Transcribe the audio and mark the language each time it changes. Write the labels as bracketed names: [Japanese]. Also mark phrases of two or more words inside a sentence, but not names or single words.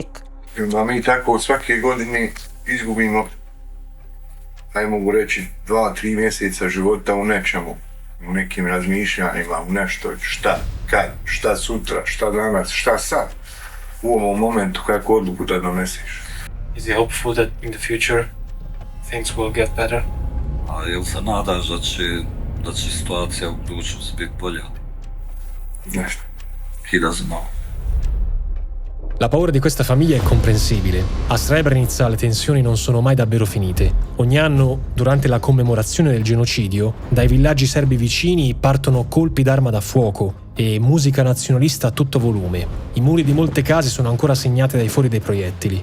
[Bosnian] A mi tako svake godine izgubimo, mogu reći, 2-3 mjeseca života u nečemu, u nekim razmišljanjima, u nešto, šta, kad, šta sutra, šta danas, šta sad, u ovom momentu kakvu odluku da doneseš. [English] Is it hopeful that in the future things will get better? [Bosnian] A jel se nadaš da će situacija u budućnosti biti bolja? Nešto. [English] He doesn't know. [Italian] La paura di questa famiglia è comprensibile. A Srebrenica le tensioni non sono mai davvero finite. Ogni anno, durante la commemorazione del genocidio, dai villaggi serbi vicini partono colpi d'arma da fuoco e musica nazionalista a tutto volume. I muri di molte case sono ancora segnati dai fori dei proiettili.